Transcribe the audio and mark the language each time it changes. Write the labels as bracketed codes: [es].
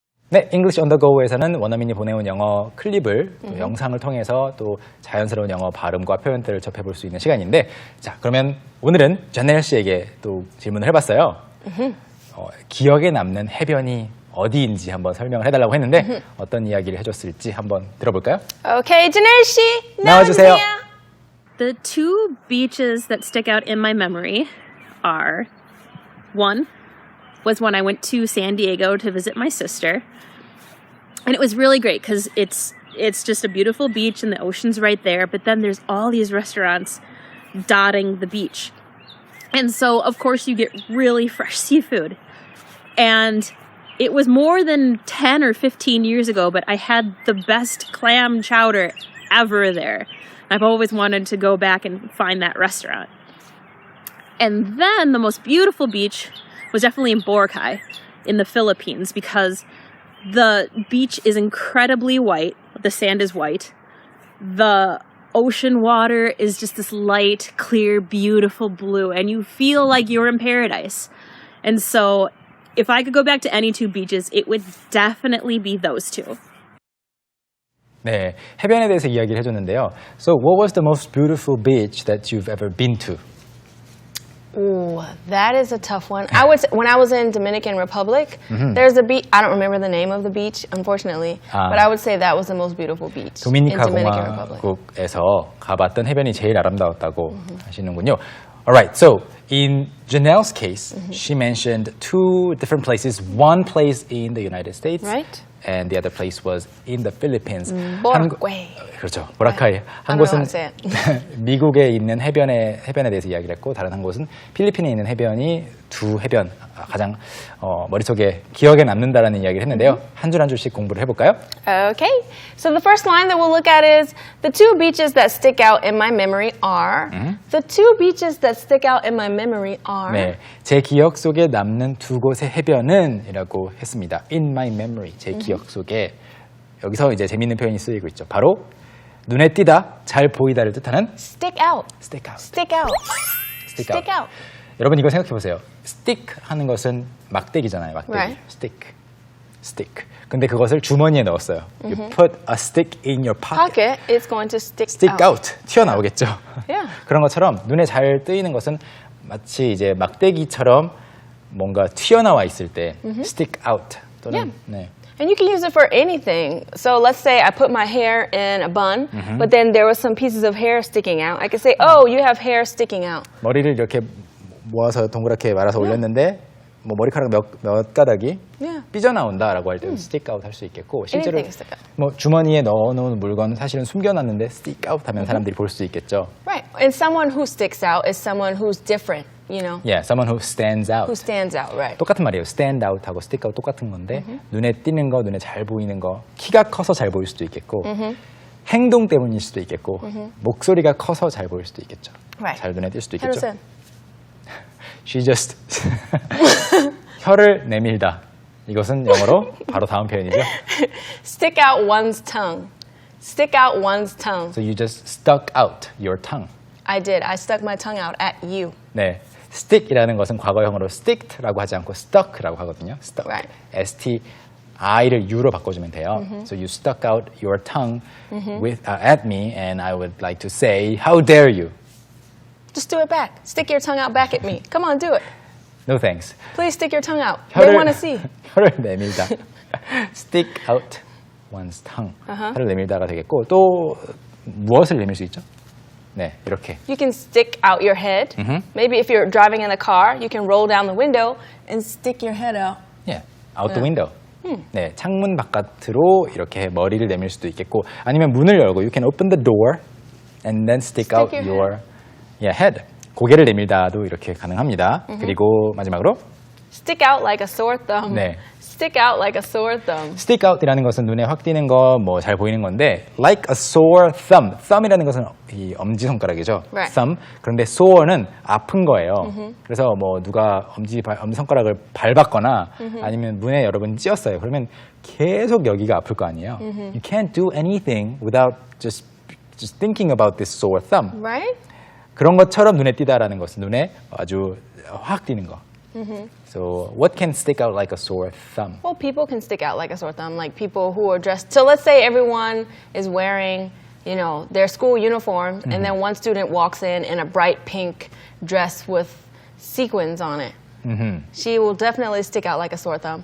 [ko] 네, English on the Go에서는 원어민이 보내온 영어 클립을 또 영상을 통해서 또 자연스러운 영어 발음과 표현들을 접해볼 수 있는 시간인데, 자, 그러면 오늘은 제넬 씨에게 또 질문을 해봤어요. 기억에 남는 해변이 어디인지 한번 설명을 해달라고 했는데 어떤 이야기를 해줬을지 한번 들어볼까요? [en] Okay, [ko] 제넬 씨 나와주세요. [en] The two beaches that stick out in my memory are, one was when I went to San Diego to visit my sister. And it was really great because it's just a beautiful beach and the ocean's right there. But then there's all these restaurants dotting the beach. And so, of course, you get really fresh seafood. And it was more than 10 or 15 years ago, but I had the best clam chowder ever there. I've always wanted to go back and find that restaurant. And then the most beautiful beach was definitely in Boracay in the Philippines because the beach is incredibly white. The sand is white. The ocean water is just this light, clear, beautiful blue, and you feel like you're in paradise. And so if I could go back to any two beaches, it would definitely be those two. [ko] 네, 해변에 대해서 이야기를 해줬는데요. [en] So what was the most beautiful beach that you've ever been to? Ooh, that is a tough one. I would say, when I was in Dominican Republic, there's a beach. I don't remember the name of the beach, unfortunately, but I would say that was the most beautiful beach in [ko] 도미니카 [en] Dominican Republic. [ko] 공화국에서 가봤던 해변이 제일 아름다웠다고 하시는군요. [en] Alright, so in Janelle's case, she mentioned two different places. One place in the United States, Right. and the other place was in the Philippines. Boracay. [ko] 그렇죠. 보라카이. 한 [en] I don't know [ko] 곳은 [en] how to say it. [ko] 미국에 있는 해변에 대해서 이야기를 했고, 다른 한 곳은 필리핀에 있는 해변이 두 해변, 가장 머릿속에 기억에 남는다라는 이야기를 했는데요. 한 줄 한 줄씩 공부를 해볼까요? [en] Okay, so the first line that we'll look at is the two beaches that stick out in my memory are. The two beaches that stick out in my memory are. [ko] 네, 제 기억 속에 남는 두 곳의 해변은 이라고 했습니다. [en] In my memory, [ko] 제 기억 속에. 여기서 이제 재미있는 표현이 쓰이고 있죠. 바로 눈에 띄다, 잘 보이다를 뜻하는 [en] Stick out. stick out. Stick out. stick Stick out. [ko] 여러분 이거 생각해 보세요. stick 하는 것은 막대기잖아요. 막대기. [en] Right. stick. [ko] 근데 그것을 주머니에 넣었어요. [en] You put a stick in your pocket. Pocket is going to stick [ko] out. 튀어나오겠죠. [en] Yeah. [ko] 그런 것처럼 눈에 잘 뜨이는 것은 마치 이제 막대기처럼 뭔가 튀어나와 있을 때 stick out 또는 네. [en] And you can use it for anything. So let's say I put my hair in a bun, but then there was some pieces of hair sticking out. I could say, oh, you have hair sticking out. [ko] 머리를 이렇게 모아서 동그랗게 말아서 올렸는데 뭐 머리카락 몇 가닥이 삐져나온다라고 할 때 stick out 할 수 있겠고, 실제로 [en] Anything stick out. [ko] 뭐 주머니에 넣어놓은 물건은 사실은 숨겨놨는데 stick out 하면 사람들이 볼 수 있겠죠. [en] Right. And someone who sticks out is someone who's different, you know. Yeah, someone who stands out. Who stands out, right. [ko] 똑같은 말이에요. stand out하고 stick out 똑같은 건데 눈에 띄는 거, 눈에 잘 보이는 거, 키가 커서 잘 보일 수도 있겠고 행동 때문일 수도 있겠고 목소리가 커서 잘 보일 수도 있겠죠. [en] Right. [ko] 잘 눈에 띌 수도 있겠죠. [en] 100%. She just [ko] 혀를 내밀다. 이것은 영어로 바로 다음 표현이죠. [en] Stick out one's tongue. Stick out one's tongue. So you just stuck out your tongue. I did. I stuck my tongue out at you. [ko] 네, stick이라는 것은 과거형으로 sticked라고 하지 않고 stuck라고 하거든요. [en] stuck. Right. [ko] S-T-I를 U로 바꿔주면 돼요. [en] So you stuck out your tongue at me, and I would like to say, how dare you? Just do it back. Stick your tongue out back at me. Come on, do it. No thanks. Please stick your tongue out. They want to see. [ko] 혀를 내밀다. [en] Stick out one's tongue. [ko] 혀를 내밀다가 되겠고, 또 무엇을 내밀 수 있죠? 네, 이렇게. [en] You can stick out your head. Maybe if you're driving in a car, you can roll down the window and stick your head out. Yeah, out the window. [ko] 네, 창문 바깥으로 이렇게 머리를 내밀 수도 있겠고, 아니면 문을 열고 [en] you can open the door and then stick out your head. [ko] 고개를 내밀다도 이렇게 가능합니다. 그리고 마지막으로 [en] Stick out like a sore thumb. [ko] 네. [en] Stick out like a sore thumb. [ko] stick out이라는 것은 눈에 확 띄는 거, 뭐 잘 보이는 건데 [en] like a sore thumb. [ko] thumb이라는 것은 이 엄지손가락이죠. [en] Right. thumb. [ko] 그런데 sore는 아픈 거예요. 그래서 뭐 누가 엄지손가락을 밟았거나 아니면 문에 여러분 찧었어요. 그러면 계속 여기가 아플 거 아니에요. [en] You can't do anything without just thinking about this sore thumb. Right? [ko] 그런 것처럼 눈에 띄다라는 것은 눈에 아주 확 띄는 거. [en] So what can stick out like a sore thumb? Well, people can stick out like a sore thumb, like people who are dressed. So let's say everyone is wearing, you know, their school uniform, and then one student walks in a bright pink dress with sequins on it. She will definitely stick out like a sore thumb.